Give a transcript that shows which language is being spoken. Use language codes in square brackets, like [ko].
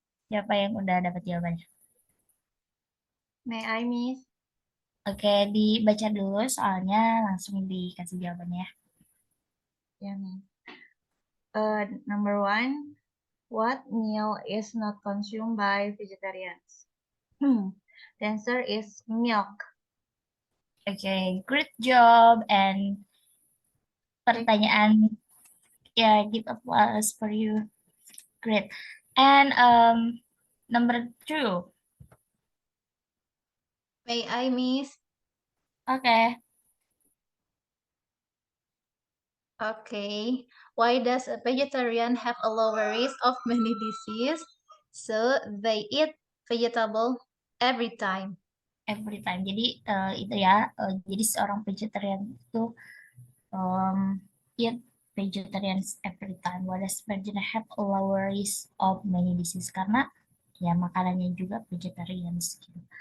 [id] Siapa yang udah dapat jawabannya? [en] May I, Miss? [id] Oke, dibaca dulu soalnya langsung dikasih jawabannya. [en] Yeah, Miss. Number one, what meal is not consumed by vegetarians? The answer is milk. Oke, great job. And [id] pertanyaan, ya, [en] give applause for you. Great. And number two. May I, Miss? Oke. Okay. Why does a vegetarian have a lower risk of many diseases? So they eat vegetable every time. Every time. [id] Jadi itu ya. Jadi seorang vegetarian itu [en] eat vegetarians every time. Why does vegetarian have a lower risk of many disease? [id] Karena ya makanannya juga vegetarians gitu.